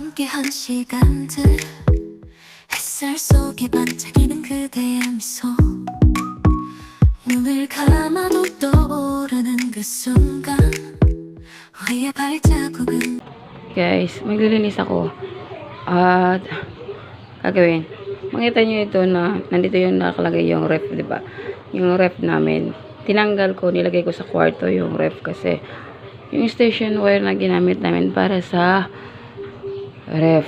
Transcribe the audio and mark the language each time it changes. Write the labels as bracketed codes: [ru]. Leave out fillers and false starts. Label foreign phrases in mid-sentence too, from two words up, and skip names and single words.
[ko] 함께한 시간들 햇살 속에 반짝이는 그대의 미소 눈을 감아도 떠오르는 그 순간 우리의 발자국은 [tl] Guys, maglilinis ako. At gagawin. Makita nyo ito na nandito yung nakalagay yung ref, di ba? Yung ref namin. Tinanggal ko, nilagay ko sa kwarto yung ref kasi yung [en] station wire [tl] na ginamit namin para sa ref.